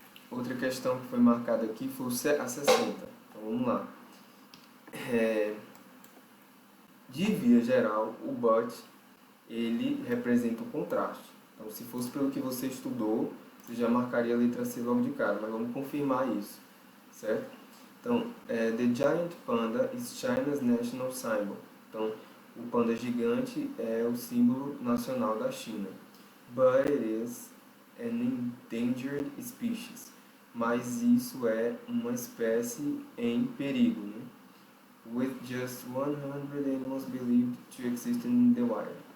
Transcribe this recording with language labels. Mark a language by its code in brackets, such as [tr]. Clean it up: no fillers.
[pt] Outra questão que foi marcada aqui foi a 60, então vamos lá. De via geral, o but, ele representa o contraste. Então, se fosse pelo que você estudou, você já marcaria a letra C logo de cara, mas vamos confirmar isso, certo? [en] Então, the giant panda is China's national symbol. [pt] Então, o panda gigante é o símbolo nacional da China. [en] But it is an endangered species. [pt] Mas isso é uma espécie em perigo, né? [en] With just 100 animals believed to exist in the wild.